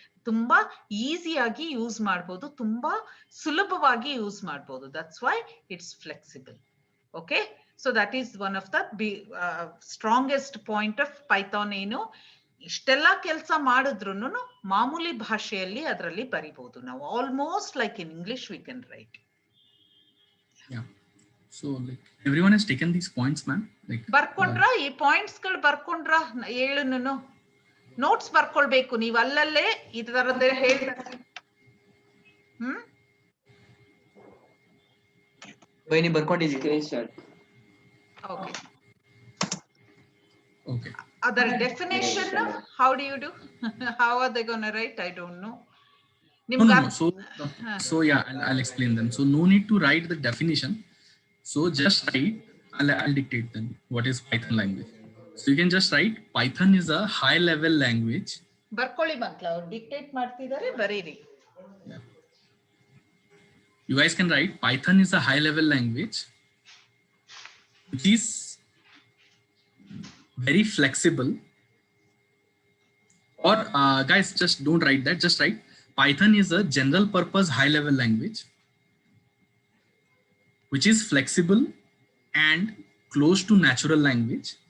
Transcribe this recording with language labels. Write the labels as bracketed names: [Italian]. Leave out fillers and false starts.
[Kannada] ತುಂಬಾ ಈಸಿಯಾಗಿ ಯೂಸ್ ಮಾಡ್ಬೋದು, ತುಂಬಾ ಸುಲಭವಾಗಿ ಯೂಸ್ ಮಾಡ್ಬೋದು. [English] That's why it's flexible. Okay. So that is one of the strongest point of Python. [Kannada] ಏನು, ಇಷ್ಟೆಲ್ಲ ಕೆಲಸ ಮಾಡಿದ್ರು ಮಾಮೂಲಿ ಭಾಷೆಯಲ್ಲಿ ಅದರಲ್ಲಿ ಬರಿಬಹುದು ನಾವು. [English] Almost like in English we can write. Yeah. So like everyone has taken these points, man. Like [Kannada] ಬರ್ಕೊಂಡ್ರ ಈ points ಗಳು ಬರ್ಕೊಂಡ್ರ, ಹೇಳುನು ನೋಟ್ಸ್ ಬರ್ಕೊಳ್ಬೇಕು ನೀವು ಅಲ್ಲಲ್ಲೇ ಈ ತರದ್ದೇ ಹೇಳ್ತಾರೆ. ಬೈನಿ ಬರ್ಕೊಂಡಿದ್ದೀವಿ. Okay. [English] okay. Other definition, how do you do? How are they going to write? I don't know. No. So yeah, I'll explain them. So no need to write the definition. So just write, I'll dictate them. What is Python language? So you can just write Python is a high level language. [Kannada] ಬರ್ಕೊಳ್ಳಿ ಮಕ್ಕಳ, ಅವ್ರು dictate ಮಾಡ್ತಿದ್ದಾರೆ, ಬರೀರಿ. [English] Yeah. You guys can write Python is a high level language which is very flexible. Or guys, just don't write that. Just write Python is a general purpose high level language which is flexible and close to natural language.